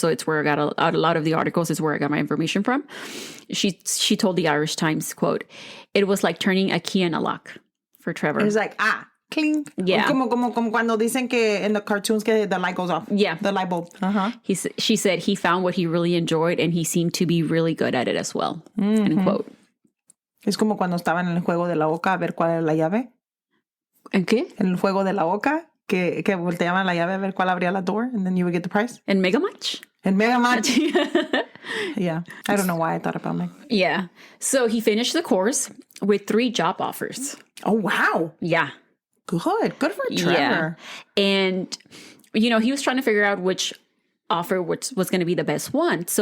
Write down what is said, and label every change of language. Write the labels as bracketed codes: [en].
[en] So it's where I got a lot of the articles is where I got my information from. She told the Irish Times, quote, "It was like turning a key in a lock for Trevor." It was like, cling. Yeah. [es] Como cuando dicen que [en] in the cartoons [es] que [en] the light goes off. Yeah. The light bulb. Uh-huh. She said he found what he really enjoyed, and he seemed to be really good at it as well. End quote. [es] Es como cuando estaban en el juego de la oca a ver cuál era la llave. ¿En qué? En el juego de la oca, que volteaban la llave a ver cuál abría la [en] door, and then you would get the prize. [es] En Mega Match? En Mega Match. [en] Yeah. I don't know why I thought about Mega. Yeah. So he finished the course with 3 job offers. Oh, wow. Yeah. Good for Trevor. Yeah. And, he was trying to figure out which offer was going to be the best one.